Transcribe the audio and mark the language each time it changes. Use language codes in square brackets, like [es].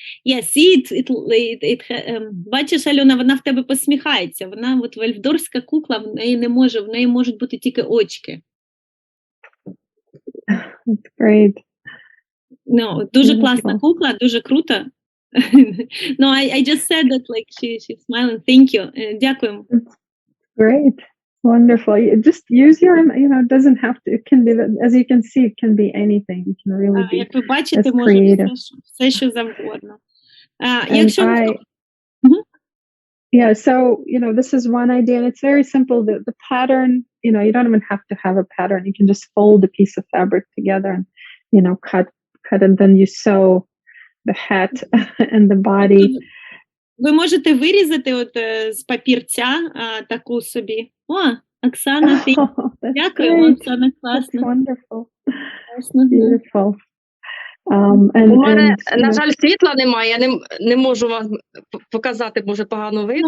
[en] Yeah, see it [uk] бачиш, Альона, вона в тебе посміхається. Вона от вальфдорська кукла, в неї можуть бути тільки очки. [en] That's great. [uk] No, дуже класна кукла, дуже круто. [en] No, I just said that like she's smiling. Thank you. [uk] Дякуємо. [en] Great. Wonderful. You just use your, it doesn't have to, it can be, as you can see, it can be anything. It can really be [uk] як ви бачите, [en] as [uk] може [en] creative. [uk] все, що завгодно. [en] And yeah, so, this is one idea, and it's very simple. The pattern, you don't even have to have a pattern. You can just fold a piece of fabric together and, cut, and then you sew the hat and the body. [uk] Ви можете вирізати от з папірця таку собі. О, Оксана, ти. Дякую, Оксана, класно. [en] That's wonderful. [uk] Класно. [en] Beautiful. [uk] У мене, на жаль, світла немає, я не можу вам показати, може погано видно.